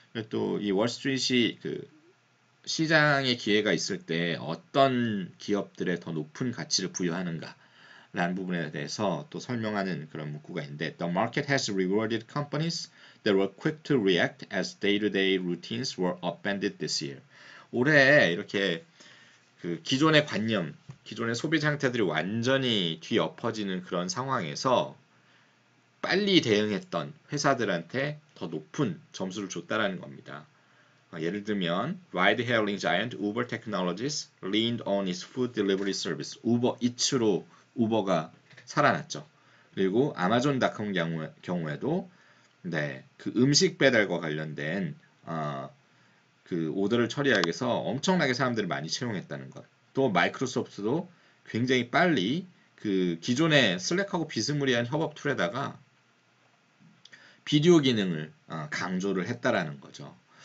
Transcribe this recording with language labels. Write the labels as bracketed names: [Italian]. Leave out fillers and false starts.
[Korean] 또 이 월스트리트이 그 시장의 기회가 있을 때 어떤 기업들에 더 높은 가치를 부여하는가 라는 부분에 대해서 또 설명하는 그런 문구가 있는데 [English] The market has rewarded companies that were quick to react as day-to-day routines were upended this year. [Korean] 올해 이렇게 그 기존의 관념, 기존의 소비 상태들이 완전히 뒤엎어지는 그런 상황에서 빨리 대응했던 회사들한테 더 높은 점수를 줬다라는 겁니다. 예를 들면 [English] ride-hailing giant Uber Technologies leaned on its food delivery service. [Korean] 우버 이츠로 우버가 살아났죠. 그리고 아마존닷컴 경우에도 네, 그 음식 배달과 관련된 그 오더를 처리하기 위해서 엄청나게 사람들을 많이 채용했다는 것. 또 마이크로소프트도 굉장히 빨리 그 기존의 슬랙하고 비스무리한 협업 툴에다가 비디오 기능을 강조를 했다라는 거죠.